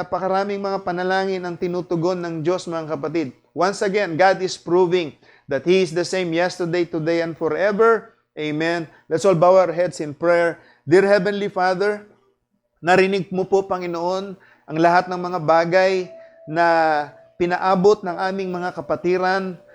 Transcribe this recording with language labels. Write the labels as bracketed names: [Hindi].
[Filipino] Napakaraming mga panalangin ang tinutugon ng Diyos, mga kapatid. [English] Once again, God is proving that He is the same yesterday, today, and forever. Amen. Let's all bow our heads in prayer. Dear Heavenly Father, [Filipino] narinig mo po, Panginoon, ang lahat ng mga bagay na pinaabot ng aming mga kapatiran.